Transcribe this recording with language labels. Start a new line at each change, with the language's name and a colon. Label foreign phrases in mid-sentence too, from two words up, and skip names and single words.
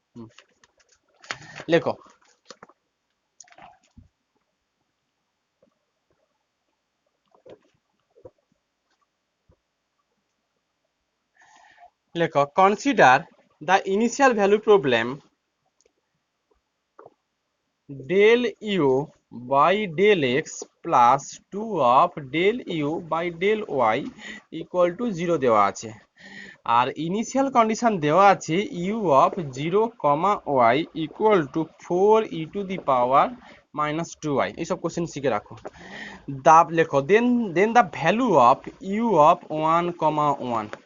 Bangla: লেখো লেখো
English: consider the initial value problem del u by del x plus 2 of del u by del y equal to 0
Bangla: দেওয়া আছে।
English: আর initial condition
Bangla: দেওয়া আছে
English: u of 0 comma y equal to 4 e to the power minus 2y.
Bangla: এইসব কোশ্চেন শিখে রাখো। লেখো
English: then the value of u of 1 comma 1.